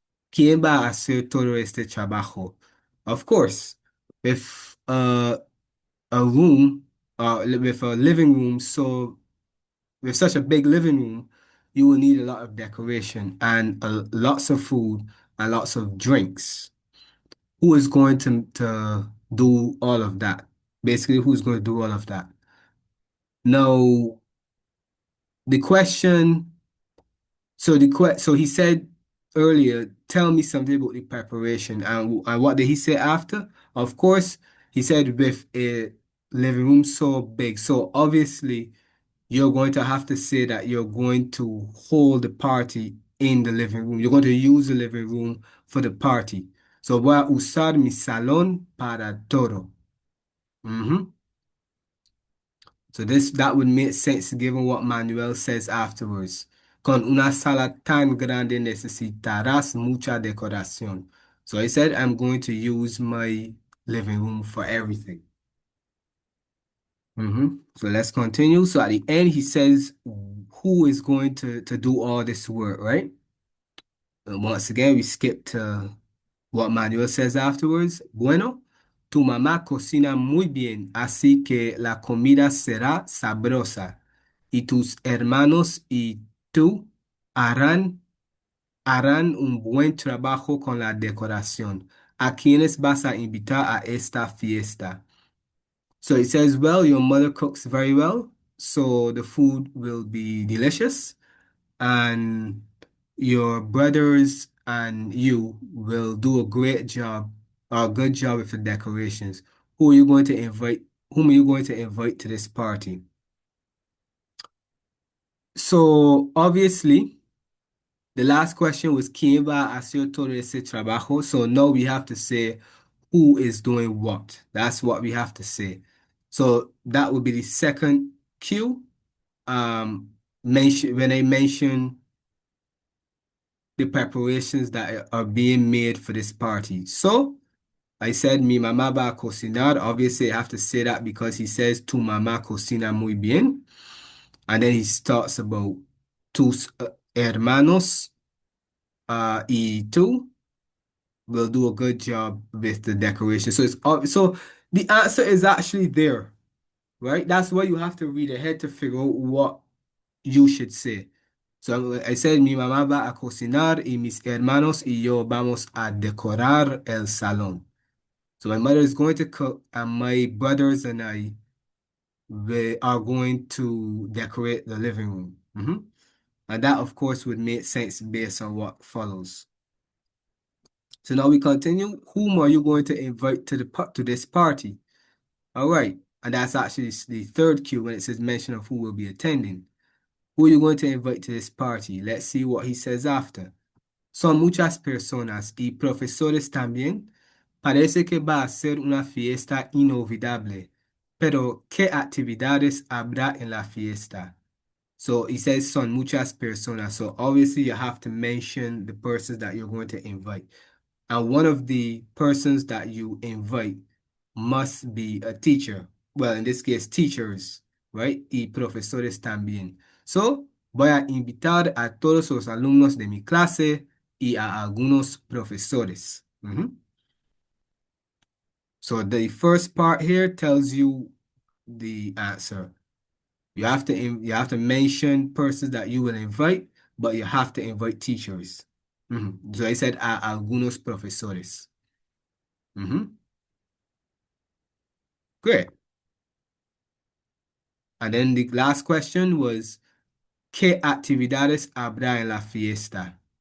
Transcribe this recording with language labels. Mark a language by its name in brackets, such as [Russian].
[Spanish] ¿Quién va a hacer todo este trabajo? [English] Of course, if a room, with a living room, so with such a big living room, you will need a lot of decoration and lots of food and lots of drinks. who is going to do all of that? Basically, who's going to do all of that? Now, the question, so he said earlier, tell me something about the preparation. And what did he say after? Of course, he said with a living room so big. So obviously, you're going to have to say that you're going to hold the party in the living room. You're going to use the living room for the party. [Spanish] So voy a usar mi salón para todo. Mhm. [English] So that would make sense given what Manuel says afterwards. [Spanish] Con una sala tan grande necesitarás mucha decoración. [English] So he said, I'm going to use my living room for everything. So let's continue. So at the end, he says, who is going to do all this work, right? And once again, we skip to what Manuel says afterwards. [Spanish] Bueno, tu mamá cocina muy bien, así que la comida será sabrosa. Y tus hermanos y tú harán, harán un buen trabajo con la decoración. ¿A quiénes vas a invitar a esta fiesta? [English] So it says, well, your mother cooks very well, so the food will be delicious, and your brothers and you will do a great job or a good job with the decorations. Who are you going to invite? Whom are you going to invite to this party? So obviously, the last question was [Spanish] ¿Quién va a hacer todo ese trabajo? [English] So now we have to say who is doing what. That's what we have to say. So that would be the second cue. When I mention the preparations that are being made for this party. So I said [Spanish] mi mamá va a cocinar. [English] Obviously, I have to say that because he says [Spanish] tu mamá cocina muy bien. [English] And then he talks about [Spanish] tus hermanos y tú [English] will do a good job with the decoration. So so the answer is actually there, right? That's why you have to read ahead to figure out what you should say. So I said, [Spanish] mi mamá va a cocinar y mis hermanos y yo vamos a decorar el salón. [English] So my mother is going to cook and my brothers and I we are going to decorate the living room. And that, of course, would make sense based on what follows. So now we continue. Whom are you going to invite to this party? All right. And that's actually the third cue when it says mention of who will be attending. Who are you going to invite to this party? Let's see what he says after. [Spanish] Son muchas personas y profesores también. Parece que va a ser una fiesta inolvidable. Pero, ¿qué actividades habrá en la fiesta? [English] So he says [Spanish] son muchas personas. [English] So obviously you have to mention the persons that you're going to invite. And one of the persons that you invite must be a teacher. Well, in this case, teachers, right? [Spanish] Y profesores también. So, voy a invitar a todos los alumnos de mi clase y a algunos profesores. [English] So, the first part here tells you the answer. You have to mention persons that you will invite, but you have to invite teachers. So I said [Spanish] a algunos profesores. [English] Great. And then the last question was, [Spanish] ¿Qué actividades habrá en la fiesta?